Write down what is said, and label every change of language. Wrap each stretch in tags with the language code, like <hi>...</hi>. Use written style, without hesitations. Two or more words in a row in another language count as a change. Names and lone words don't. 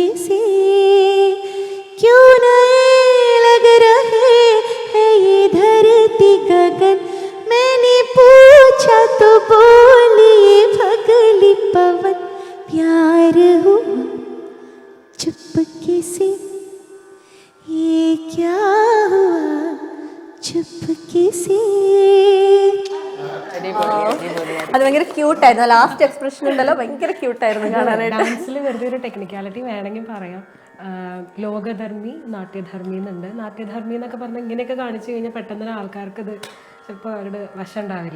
<hi>से क्यों नहीं लग रहे हैं ये धरती गगन मैंने पूछा तो बोली पगली पवन प्यार हुआ चुपके से ये क्या हुआ चुपके से.</hi> <ml>അത് ഭയങ്കര ക്യൂട്ടായിരുന്നു.</ml> <en>last expression</en> <ml>ഉണ്ടല്ലോ, ഭയങ്കര ക്യൂട്ടായിരുന്നു കാണാനായിട്ട്. ഡാൻസിൽ വെറുതെ ഒരു ടെക്നിക്കാലിറ്റി വേണമെങ്കിൽ പറയാം. ലോകധർമ്മി നാട്യധർമ്മി എന്നുണ്ട്. നാട്യധർമ്മി എന്നൊക്കെ പറഞ്ഞാൽ ഇങ്ങനെയൊക്കെ കാണിച്ചു കഴിഞ്ഞാൽ പെട്ടെന്ന് ആൾക്കാർക്ക് ഇത് ചിലപ്പോൾ അവരുടെ വശം ഉണ്ടാവില്ല.</ml>